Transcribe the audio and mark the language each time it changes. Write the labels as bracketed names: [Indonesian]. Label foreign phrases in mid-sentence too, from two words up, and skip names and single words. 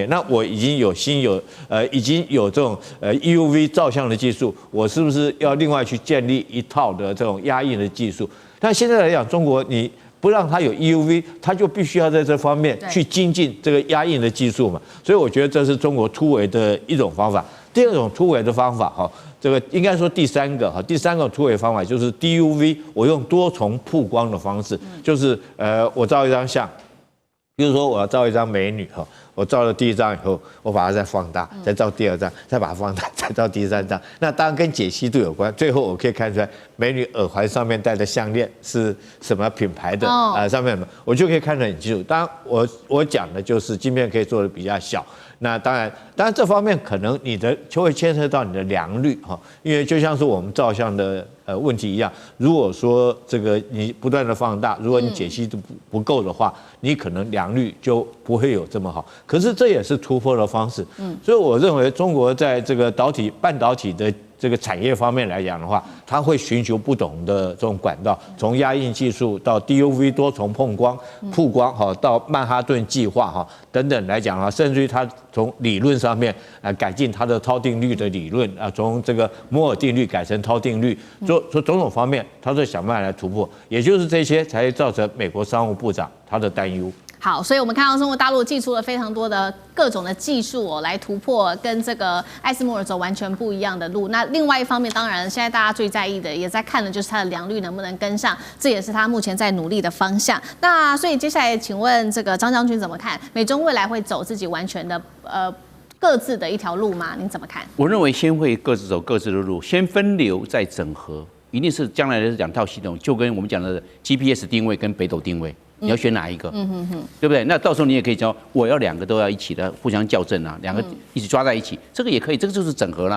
[Chinese] 那我已經有這種EUV 照相的技術，我是不是要另外去建立一套的這種壓印的技術？但現在來講，中國你不讓它有 EUV， 它就必須要在這方面去精進這個壓印的技術嘛。所以我覺得這是中國突圍的一種方法。第二種突圍的方法哈，這個應該說第三個突圍方法就是 DUV， 我用多重曝光的方式，就是我照一張相，比如說我要照一張美女哈，我照了第一張以後，我把它再放大，再照第二張，再把它放大，再照第三張。那當然跟解析度有關，最後我可以看出來美女耳環上面戴的項鏈是什麼品牌的上面我就可以看得很清楚。當然我講的就是晶片可以做的比較小。那當然這方面可能你的就會牽涉到你的良率哈，因為就像是我們照相的問題一樣，如果說這個你不斷的放大，如果你解析度不夠的話，你可能良率就不會有這麼好。可是這也是突破的方式，所以我認為中國在這個半導體的這個產業方面來講的話，它會尋求不同的這種管道，從壓印技術到 DUV 多重曝光哈，到曼哈頓計劃哈等等來講啊，甚至於它從理論上面改進它的超定律的理論啊，從這個摩爾定律改成超定律，說種種方面，它都想辦法來突破，也就是這些才造成美國商務部長他的擔憂。好，所以我們看到中國大陸祭出了非常多的各種的技術來突破跟這個艾斯摩爾走完全不一樣的路。那另外一方面，當然現在大家最在意的，也在看的就是它的良率能不能跟上，這也是它目前在努力的方向。那所以接下來，請問這個張將軍怎麼看？美中未来會走自己完全的各自的一條路嗎？您怎麼看？我認為先會各自走各自的路，先分流再整合，一定是將來的兩套系統，就跟我們講的 GPS 定位跟北斗定位。你要選哪一個？對不對？那到時候你也可以講，我要兩個都要一起的，互相校正啊，兩個一起抓在一起，這個也可以，這個就是整合啦。